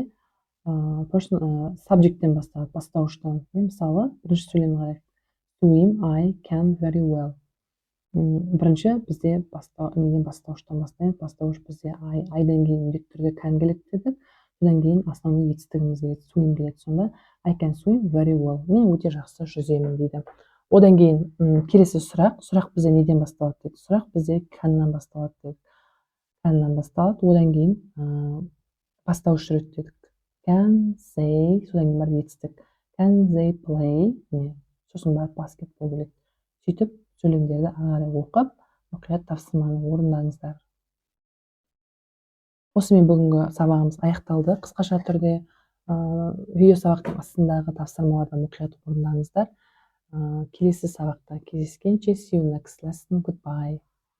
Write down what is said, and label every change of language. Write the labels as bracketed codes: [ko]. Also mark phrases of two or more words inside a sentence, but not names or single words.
[kk] Subjecттен басталады, бастауыштан. Мысалы, бірінші сөйлем қарайық. [en] Swim, I can very well. [kk] Бірінші бізде неден бастауыштан бастаймыз. Бастауыш бізде айдан кейін міндетті түрде can келеді дедік. Содан кейін основной етістігіміз келеді, swim келеді. [en] Сонда I can swim very well. [kk] Мен өте жақсы жүземін дейді. Одан кейін келесі сұрақ бізде неден басталады деді. Сұрақ бізде canнан басталады деді. Canнан басталады. Одан кейін бастауыш рет дедік. [en] Can they, [kk] содан кейін бар етістік. [en] Can they play? [kk] Сосын барып баскетбол келеді. Сөйтіп сөйлемдерді ары оқып, мұқият тапсырманы орындаңыздар. Осымен бүгінгі сабағымыз аяқталды. Қысқаша түрде видео сабақтың астындағы тапсырмаларды мұқият орындаңыздар. Келесі сабақта кездескенше, [en] see you next lesson. Goodbye.